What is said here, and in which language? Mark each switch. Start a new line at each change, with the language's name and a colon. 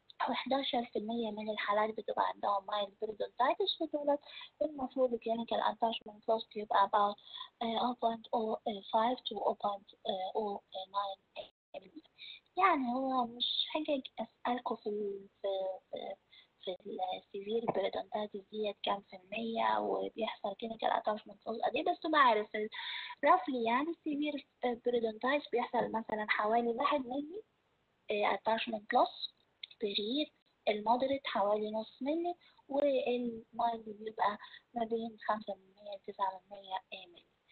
Arabic: و11% من الحالات بتبقى عندهم mild periodontitis في الولد. المفروض
English: clinical attachment loss يبقى about 0.05 to 0.09 mm.
Arabic: يعني هو مش حاجة أسألكوا في السيفير بيريدونتايتس ديت كام في المية وبيحصل كلينيكال اتاشمنت لوس قد ايه، بس تبقى عارف رفلي يعني السيفير بيريدونتايتس بيحصل مثلا حوالي 1 ملي اتاشمنت لوس بير، المودريت حوالي نص ملي، والمايلد بيبقى ما بين 5% ل 9% ملي.